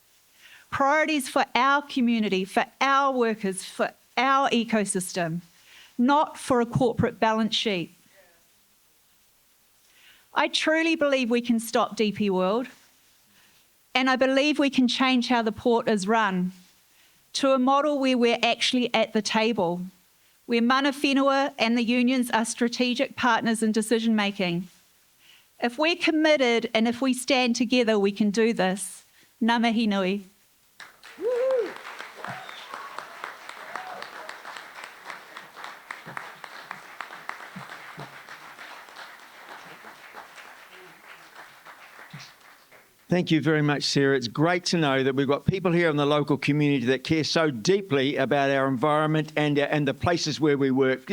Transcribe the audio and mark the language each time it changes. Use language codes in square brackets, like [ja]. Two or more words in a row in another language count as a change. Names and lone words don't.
[en] Priorities for our community, for our workers, for our ecosystem, not for a corporate balance sheet. I truly believe we can stop DP World, and I believe we can change how the port is run to a model where we're actually at the table, where [mi] mana whenua [en] and the unions are strategic partners in decision making. If we're committed and if we stand together, we can do this. [mi] Ngā mihi nui. [en] Thank you very much, Sarah. It's great to know that we've got people here in the local community that care so deeply about our environment and the places where we work.